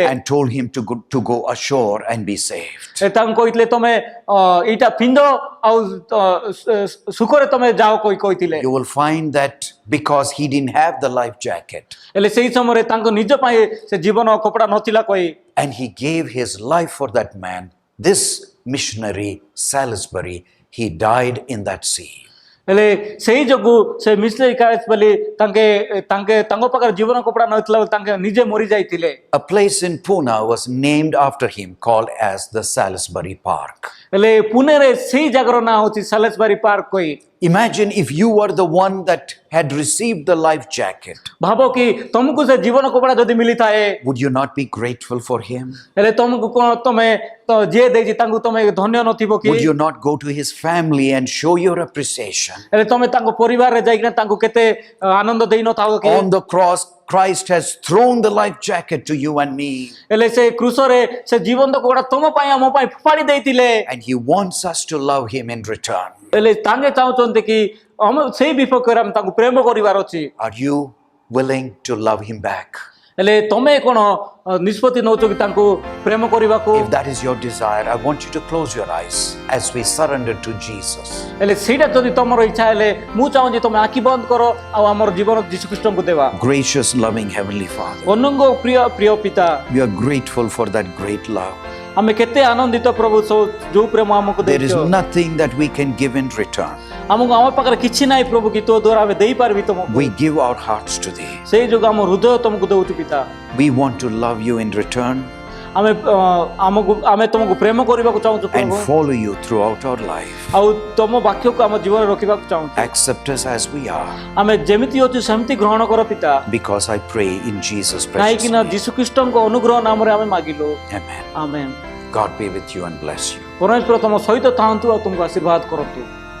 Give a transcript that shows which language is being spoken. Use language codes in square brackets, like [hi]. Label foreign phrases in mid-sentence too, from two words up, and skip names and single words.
[en] and told him to go ashore and be saved. [or] ତାଙ୍କୁ କହିଥିଲେ ତମେ ଏଇଟା ପିନ୍ଧ ଆଉ ସୁଖରେ ତମେ ଯାଅ କହିଥିଲେ। [en] You will find that because he didn't have the life jacket [or] ହେଲେ ସେଇ ସମୟରେ ତାଙ୍କ ନିଜ ପାଇଁ ସେ ଜୀବନ କପଡା ନଥିଲା କହି [en] and he gave his life for that man, this missionary Salisbury, he died in that sea. [or] ହେଲେ ସେଇ ଯୋଗୁ ସେ ମିଶନରୀ କାଲେସବାରୀ ତାଙ୍କ ପାଖରେ ଜୀବନ କପଡା ନଥିଲା ତାଙ୍କେ ନିଜେ ମରି ଯାଇଥିଲେ। [en] A place in Pune was named after him called as the Salisbury Park. [or] ହେଲେ ପୁନେରେ ସେଇ ଜାଗାର ନାଁ ହଉଛି ସାଲିସବାରୀ ପାର୍କ କହି। [en] Imagine if you were the one that had received the life jacket. [or] ଭାବ କି ତମକୁ ସେ ଜୀବନ କପଡା ଯଦି ମିଳିଥାଏ [en] Would you not be grateful for him? [or] ହେଲେ ତମକୁ କଣ ତମେ ଯିଏ ଦେଇଛି ତାଙ୍କୁ ତମେ ଧନ୍ୟ ନଥିବ କି? [en] Would you not go to his family and show your appreciation? [or] ହେଲେ ତମେ ତାଙ୍କ ପରିବାରରେ ଯାଇକିନା ତାଙ୍କୁ କେତେ ଆନନ୍ଦ ଦେଇନଥାଉ କି? [en] On the cross, Christ has thrown the life jacket to you and me. [or] ହେଲେ ସେ କ୍ରୁଶରେ ସେ ଜୀବନ୍ତ କପଡା ତମ ପାଇଁ ଆମ ପାଇଁ ଫୋପାଡ଼ି ଦେଇଥିଲେ। [en] And he wants us to love him in return. [or] ହେଲେ ତାଙ୍କେ ଚାହୁଁଛନ୍ତି କି ସେଇ ବିପକ୍ଷରେ ଆମେ ତାଙ୍କୁ ପ୍ରେମ କରିବାର ଅଛି। [en] Are you willing to love him back? [or] ହେଲେ ତମେ କଣ ନିଷ୍ପତ୍ତି ନଉଛ କି ତାଙ୍କୁ ପ୍ରେମ କରିବାକୁ? [en] If that is your desire, I want you to close your eyes as we surrender to Jesus. [or] ହେଲେ ସେଇଟା ଯଦି ତମର ଇଚ୍ଛା ହେଲେ ମୁଁ ଚାହୁଁଛି ତମେ ଆଖି ବନ୍ଦ କର ଆଉ ଆମର ଜୀବନ ଯୀଶୁଖ୍ରୀଷ୍ଟଙ୍କୁ ଦେବା। [en] Gracious, loving Heavenly Father, [or] ଅନଙ୍ଗ ପ୍ରିୟ ପିତା [en] we are grateful for that great love. [or] ଆମେ କେତେ ଆନନ୍ଦିତ ପ୍ରଭୁ ଯୋଉ ପ୍ରେମ ଆମକୁ [en] There is [or] ଦେଇଛ। [en] nothing that we can give in return. [or] ଆମକୁ ଆମ ପାଖରେ କିଛି ନାହିଁ ପ୍ରଭୁ କି ତୋ ଦ୍ୱାରା ଆମେ ଦେଇପାରିବି ତମକୁ। [en] We give our hearts to thee. [or] ସେଇ ଯୋଗୁଁ ଆମ ହୃଦୟ ତମକୁ ଦଉଛୁ ପିତା। [en] We want to love you in return [or] ଆମେ ତମକୁ ପ୍ରେମ କରିବାକୁ ଚାହୁଁଛୁ [en] and [or] ପ୍ରଭୁ [en] follow you throughout our life. [or] ଆଉ ତମ ବାକ୍ୟକୁ ଆମ ଜୀବନରେ ରଖିବାକୁ ଚାହୁଁଛୁ। [en] Accept us as we are, [or] ଆମେ ଯେମିତି ଅଛୁ ସେମିତି ଗ୍ରହଣ କର ପିତା। [en] because I pray in Jesus' precious [or] କାହିଁକି ନା [en] name. [or] ଯୀଶୁଖ୍ରୀଷ୍ଟଙ୍କ ଅନୁଗ୍ରହ ନାମରେ ଆମେ ମାଗିଲୁ। [en] Amen. [or] ଆମେନ୍। [en] God be with you and bless you. [or] ପରମେଶ୍ୱର ତମ ସହିତ ଥାଆନ୍ତୁ ଆଉ ତୁମକୁ ଆଶୀର୍ବାଦ କରନ୍ତୁ।